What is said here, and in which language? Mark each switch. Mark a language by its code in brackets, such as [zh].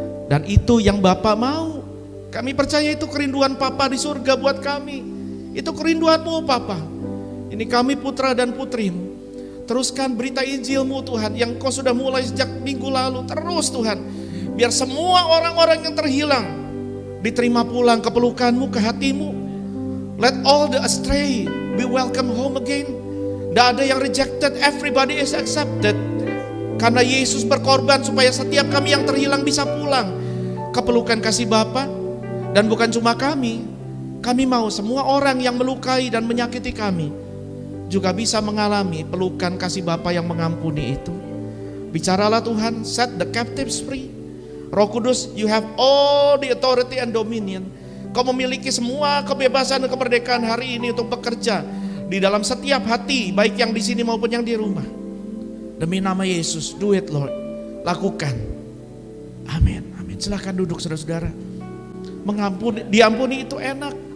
[id] Dan itu yang Bapa mau. Kami percaya itu kerinduan Papa di surga buat kami. Itu kerinduanmu Papa. Ini kami putra dan putrimu. Teruskan berita Injilmu Tuhan, yang Kau sudah mulai sejak minggu lalu. Terus Tuhan, biar semua orang-orang yang terhilang diterima pulang ke pelukanmu, ke hatimu. [en] Let all the astray be welcome home again. [id] Tidak ada yang [en] rejected, everybody is accepted. [id] Karena Yesus berkorban supaya setiap kami yang terhilang bisa pulang ke pelukan kasih Bapa. Dan bukan cuma kami mau semua orang yang melukai dan menyakiti kami juga bisa mengalami pelukan kasih Bapa yang mengampuni itu. Bicaralah Tuhan, [en] set the captives free. Roh Kudus, you have all the authority and dominion. [id] Kau memiliki semua kebebasan dan kemerdekaan hari ini untuk bekerja di dalam setiap hati, baik yang di sini maupun yang di rumah. Demi nama Yesus, [en] do it Lord. [id] Lakukan. Amin. Amin. Silahkan duduk saudara-saudara. Diampuni itu enak.